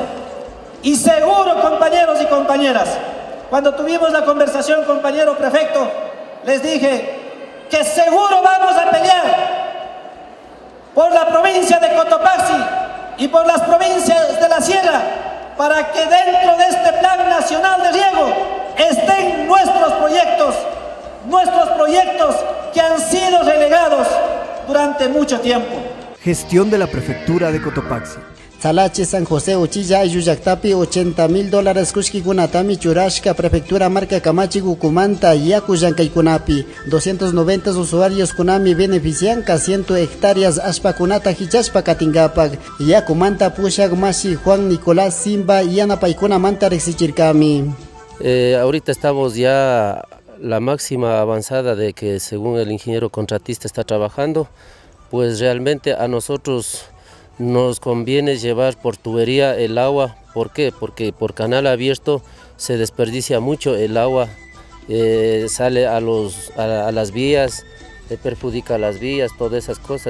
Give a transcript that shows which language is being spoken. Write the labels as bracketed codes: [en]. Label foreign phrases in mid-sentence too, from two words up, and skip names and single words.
[es] Y seguro, compañeros y compañeras, cuando tuvimos la conversación, compañero prefecto, les dije que seguro vamos a pelear por la provincia de Cotopaxi y por las provincias de la Sierra, para que dentro de este Plan Nacional de Riego estén nuestros proyectos que han sido relegados durante mucho tiempo. Gestión de la prefectura de Cotopaxi. [qu] Salache San José Uchilla Ayuyaktapi $80,000 kushkikunatami churashka prefectura marca Kamachi Gucumanta yaku llankaykunapi 290 usuarios kunami beneficianka 100 hectáreas ashpakunata hichashpa katingapak yakumanta Pushak Masi Juan Nicolás Simba yanapaykunamanta rexichirkami. [es] Ahorita estamos ya la máxima avanzada de que según el ingeniero contratista está trabajando, pues realmente a nosotros nos conviene llevar por tubería el agua. ¿Por qué? Porque por canal abierto se desperdicia mucho el agua, sale a las vías, perjudica a las vías, todas esas cosas.